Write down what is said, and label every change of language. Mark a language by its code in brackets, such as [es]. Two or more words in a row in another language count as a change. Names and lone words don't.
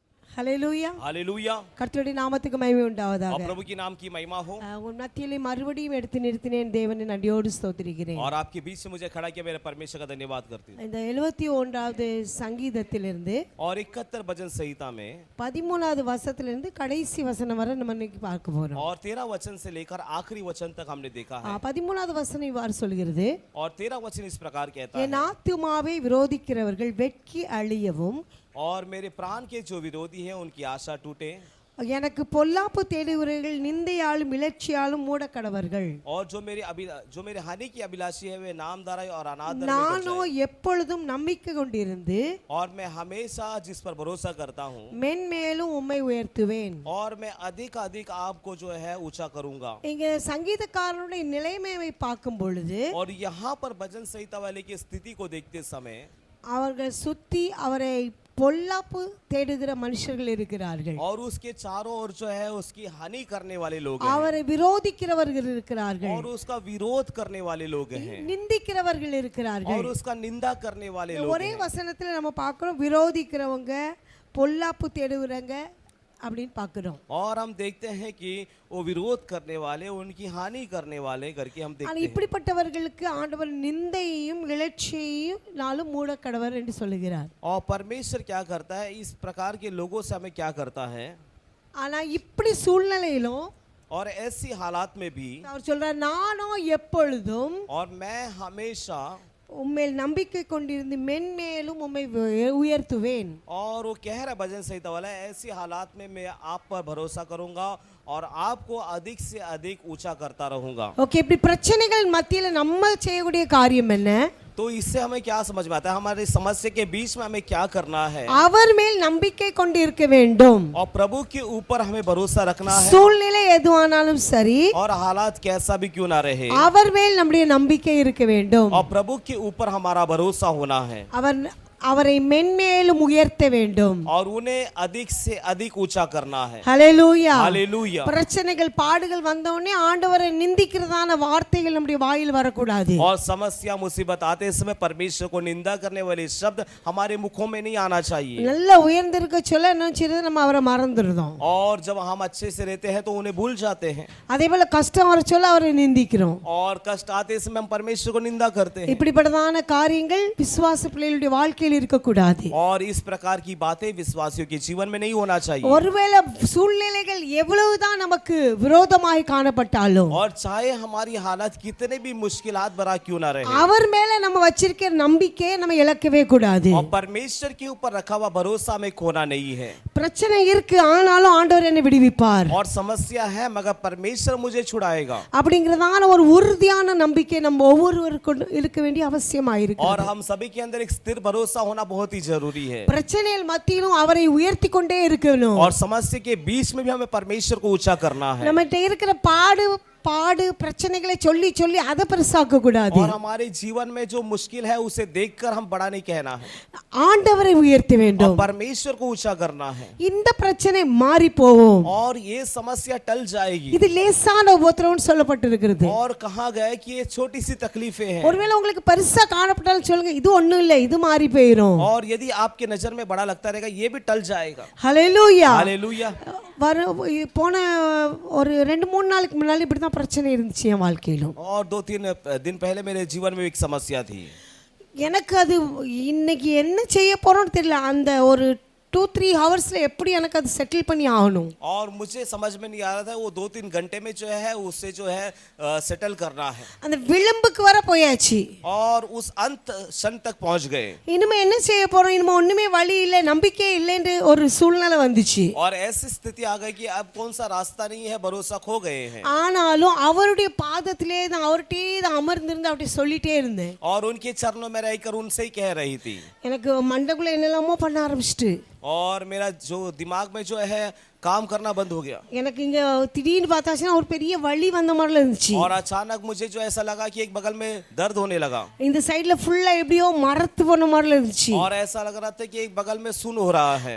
[ta] ஹல்லேலூயா [hi] हालेलुया। [ta] கர்த்தருடைய நாமத்துக்கு மகிமை உண்டாவதாக. [hi] और प्रभु की नाम की महिमा हो। [ta] உன் மத்தியிலே மறுபடியும் எடுத்து நிறுத்தினேன் தேவனை நன்றியோடு ஸ்தோத்திரிக்கிறேன். [hi] और आपके बीच से मुझे खड़ा किया, मेरे परमेश्वर का धन्यवाद करती हूँ। [ta] இந்த 71வது சங்கீதத்திலிருந்து [hi] और 71 भजन संहिता में [ta] 13வது வசனத்திலிருந்து கடைசி வசனம் வரை நம்ம இன்னைக்கு பார்க்க போறோம். [hi] और 13 वचन से लेकर आखिरी वचन तक हमने देखा है। [ta] 13வது வசனம் இவ்வாறு சொல்கிறது, [hi] और 13 वचन इस प्रकार कहता [ta] என் [hi] है, [ta] ஆத்துமாவை விரோதிக்கிறவர்கள் வெட்கி அழியவும், [hi] और मेरे प्राण के जो विरोधी हैं उनकी आशा टूटे, [ta] எனக்கு பொல்லாப்பு தேடுகிறவர்கள் நிந்தையாலும் இலட்சியாலும் மூடக்கடவர்கள். [hi] और जो मेरे हानि की अभिलाषी है वे नामधारा और अनादर में गिर [ta] நானோ [hi] जाएं। [ta] எப்பொழுதும் நம்பிக்கை கொண்டிருந்து [hi] और मैं हमेशा जिस पर भरोसा करता हूँ, [ta] மென்மேலும் உம்மை உயர்த்துவேன். [hi] और मैं अधिक अधिक आपको जो है ऊंचा करूंगा। [ta] இங்க சங்கீதக்காரனுடைய நிலைமையை பார்க்கும் பொழுது [hi] और यहाँ पर भजन संहिता वाले की स्थिति को देखते समय [ta] அவர்கள் சுத்தி அவரை பொல்லாப்பு தேடுகிற மனுஷர்கள் இருக்கிறார்கள், [hi] और उसके चारों ओर जो है उसकी हानि करने वाले लोग हैं, [ta] அவரை விரோதிக்கிறவர்கள் இருக்கிறார்கள், [hi] और उसका विरोध करने वाले लोग हैं, [ta] நிந்திக்கிறவர்கள் இருக்கிறார்கள். [hi] और उसका निंदा करने वाले लोग [ta] ஒரே [hi] हैं। [ta] வசனத்துல நம்ம பார்க்கிறோம் விரோதிக்கிறவங்க பொல்லாப்பு தேடுகிறவங்க அப்படின்னு பார்க்கிறோம். [hi] और हम देखते हैं कि वो विरोध करने वाले, उनकी हानि करने वाले करके हम [ta] ஆனா [hi] देखते हैं। [ta] இப்படிப்பட்டவர்களுக்கு ஆண்டவர் நிந்தையையும் இலட்சியையும் நாளும் மூடக்கடவர் என்று சொல்லுகிறார். [hi] और परमेश्वर क्या करता है, इस प्रकार के लोगों से हमें क्या करता है, [ta] ஆனா இப்படி சூழ்நிலையிலும் [hi] और ऐसी हालात में भी [ta] அவர் சொல்றார், நானும் எப்பொழுதும் [hi] और मैं हमेशा [ta] உம்மேல் நம்பிக்கை கொண்டிருந்து மென்மேலும் உம்மை உயர்த்துவேன். [hi] और वो कह रहा है भजन संहिता वाला, ऐसी हालात में मैं आप पर भरोसा करूंगा और आपको अधिक से अधिक ऊंचा करता रहूंगा। [ta] ஓகே, இப்படி பிரச்சனைகள் மத்தியில நம்ம செய்யக்கூடிய காரியம் என்ன? [hi] तो इससे हमें क्या समझ में आता है, हमारी समस्या के बीच में हमें क्या करना है, [ta] அவர் மேல் நம்பிக்கை கொண்டு இருக்க வேண்டும். [hi] और प्रभु के ऊपर हमें भरोसा रखना है, [ta] சூழ்நிலை எதுவானாலும் சரி [hi] और हालात कैसा भी क्यों ना रहे, [ta] அவர் மேல் நம்முடைய நம்பிக்கை இருக்க வேண்டும். [hi] और प्रभु के ऊपर हमारा भरोसा होना है, [ta] அவரை மென்மேலும் உயர்த்த வேண்டும், [hi] और उन्हें अधिक से अधिक ऊंचा करना है। [ta] ஹல்லேலூயா [hi] हालेलुया। [ta] பிரச்சனைகள் பாடுகள் வந்தவுடனே ஆண்டவரை நிந்திக்கிறதான வார்த்தைகள் நம்முடைய வாயில் வரக்கூடாது. [hi] और समस्या मुसीबत आते समय परमेश्वर को निंदा करने वाले शब्द हमारे मुखों में नहीं आना चाहिए। [ta] நல்லா உயர்ந்திருக்க சொல்ல என்ன செய்யறது, நம்ம அவரை மறந்துடுறோம். [hi] और जब हम अच्छे से रहते हैं तो उन्हें भूल जाते हैं, [ta] அதே போல கஷ்டம் வர சொல்ல அவரை நிந்திக்கிறோம். [hi] और कष्ट आते समय हम परमेश्वर को निंदा करते हैं। [ta] இப்படிப்பட்டதான காரியங்கள் விசுவாச பிள்ளைகளுடைய வாழ்க்கையில் இருக்கக்கூடாது. [hi] और इस प्रकार की बातें विश्वासियों के जीवन में नहीं होना चाहिए। [ta] ஒருவேளை சூழ்நிலைகள் எவ்வளவுதான் நமக்கு விரோதமாய் காணப்பட்டாலும், [hi] और चाहे हमारी हालत कितने भी मुश्किलात भरा क्यों ना रहे, [ta] அவர் மேல நம்ம வச்சிருக்கிற நம்பிக்கையை நம்ம இழக்கவே கூடாது. [hi] और परमेश्वर के ऊपर रखा हुआ भरोसा में खोना नहीं है। [ta] பிரச்சனை இருக்கு, ஆனாலும் ஆண்டவர் என்னை விடுவிப்பார் [hi] और समस्या है मगर परमेश्वर मुझे छुड़ाएगा, [ta] அப்படிங்கறதான ஒரு உறுதியான நம்பிக்கை நம்ம ஒவ்வொருவருக்கும் இருக்க வேண்டிய அவசியமாயிருக்கு. [hi] और हम सभी के अंदर एक स्थिर भरोसा होना बहुत ही जरूरी है। [ta] பிரச்சனைகள் மத்தியிலும் அவரை உயர்த்தி கொண்டே இருக்கணும். [hi] और समस्या के बीच में भी हमें परमेश्वर को ऊंचा करना है। [ta] நம்மகிட்ட இருக்கிற பாடு பிரச்சனைகளை சொல்லி சொல்லி அதை பெருசாக்க கூடாது. [hi] और हमारे जीवन में जो मुश्किल है उसे देखकर हम बड़ा नहीं कहना है, [ta] ஆண்டவரை உயர்த்த வேண்டும். [hi] परमेश्वर को ऊंचा करना है, [ta] இந்த பிரச்சனை மாறி போகும், [hi] और ये समस्या टल जाएगी। [ta] இது லேசான உபத்திரவம் சொல்லப்பட்டிருக்கிறது. [hi] और कहा गया है कि ये छोटी सी तकलीफें हैं, [ta] ஒருவேளை உங்களுக்கு பெருசா காணப்பட்டாலும் சொல்லுங்க, இது ஒண்ணும் இல்லை, இது மாறி போயிடும். [hi] और यदि आपके नजर में बड़ा लगता रहेगा ये भी टल जाएगा। [ta] ஹல்லேலூயா [hi] हालेलुया। [ta] போன ஒரு 2-3 நாளுக்கு முன்னாடி இப்படிதான் பிரச்சனை இருந்துச்சு என் வாழ்க்கையிலும். [hi] और 2-3 दिन पहले मेरे जीवन में एक समस्या थी। [ta] எனக்கு அது இன்னைக்கு என்ன செய்ய போறோம்னு தெரியல. அந்த ஒரு 2-3 ஹவர்ஸ்ல எப்படி எனக்கு அது செட்டில் பண்ணி ஆகணும். [hi] और मुझे समझ में नहीं आ रहा था वो 2-3 घंटे में जो है उससे जो है सेटल करना है, [ta] அந்த விளிம்புக்கு வர போயாச்சு. [hi] और उस अंत क्षण तक पहुंच गए। [ta] இனிமே என்ன செய்ய போறோம், இனிமே ஒண்ணுமே வழி இல்லை, நம்பிக்கை இல்லைன்னு ஒரு சூழ்நிலை வந்துச்சு. [hi] और ऐसी स्थिति आ गई कि अब कौन सा रास्ता नहीं है, भरोसा खो गए हैं। [ta] ஆனாலும் அவருடைய பாதத்திலே தான் அவர்கிட்டே தான் அமர்ந்திருந்து அப்படி சொல்லிட்டே இருந்தேன். [hi] और उनके चरणों में रहकर उनसे ही कह रही थी। [ta] எனக்கு மண்டக்குள்ள என்னெல்லாமோ பண்ண ஆரம்பிச்சிட்டு, [hi] और मेरा जो दिमाग में जो है काम करना बंद हो गया [ta] எனக்கு இங்க திடீர்னு பார்த்தாச்சுன்னா ஒரு பெரிய வலி வந்த மாதிரில இருந்துச்சு. [hi] और अचानक मुझे जो ऐसा लगा कि एक बगल में दर्द होने लगा [ta] இந்த சைடுல ஃபுல்லா எப்படியோ மரத்து போன மாதிரில இருந்துச்சு. [hi] और ऐसा लग रहा था कि एक बगल में सुन हो रहा है